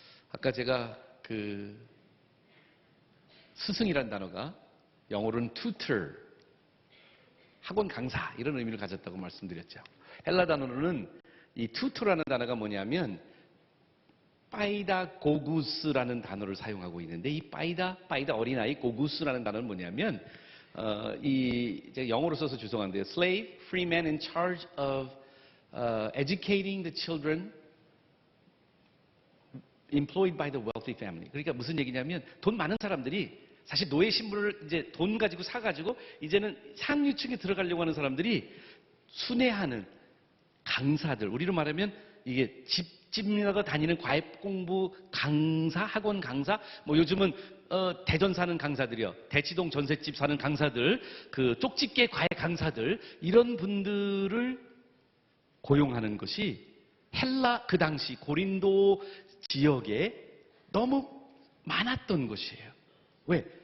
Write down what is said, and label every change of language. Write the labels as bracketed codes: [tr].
[ko] 아까 제가 그 스승이란 단어가 영어로는 tutor, 학원 강사 이런 의미를 가졌다고 말씀드렸죠. 헬라 단어로는 이 tutor라는 단어가 뭐냐면 파이다 고구스라는 단어를 사용하고 있는데 이 파이다 어린아이, 고구스라는 단어는 뭐냐면 이제 영어로 써서 죄송한데요. [en] Slave, free man in charge of educating the children employed by the wealthy family. [ko] 그러니까 무슨 얘기냐면 돈 많은 사람들이 사실 노예 신분을 이제 돈 가지고 사가지고 이제는 상류층에 들어가려고 하는 사람들이 순회하는 강사들. 우리로 말하면 이게 집집마다 다니는 과외 공부 강사, 학원 강사, 뭐 요즘은 대전 사는 강사들이요, 대치동 전셋집 사는 강사들, 그 쪽집게 과외 강사들 이런 분들을 고용하는 것이 헬라 그 당시 고린도 지역에 너무 많았던 것이에요. 왜?